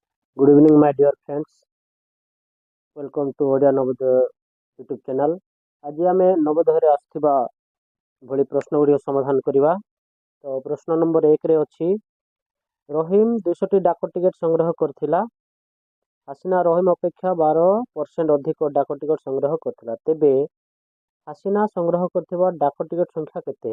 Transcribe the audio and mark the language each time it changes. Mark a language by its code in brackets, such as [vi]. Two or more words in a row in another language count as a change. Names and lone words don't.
[en] Good evening, my dear friends. Welcome to Odia Novodaya YouTube channel. [or] ଆଜି ଆମେ ନବୋଦୟରେ ଆସିଥିବା ଭଳି ପ୍ରଶ୍ନ ଗୁଡ଼ିକ ସମାଧାନ କରିବା। ତ ପ୍ରଶ୍ନ ନମ୍ବର 1ରେ ଅଛି, ରହିମ 200ଟି ଡାକ ଟିକେଟ ସଂଗ୍ରହ କରିଥିଲା। ହାସିନା ରହିମ ଅପେକ୍ଷା 12% ଅଧିକ ଡାକ ଟିକେଟ ସଂଗ୍ରହ କରିଥିଲା। ତେବେ ହାସିନା ସଂଗ୍ରହ କରିଥିବା ଡାକ ଟିକେଟ ସଂଖ୍ୟା କେତେ?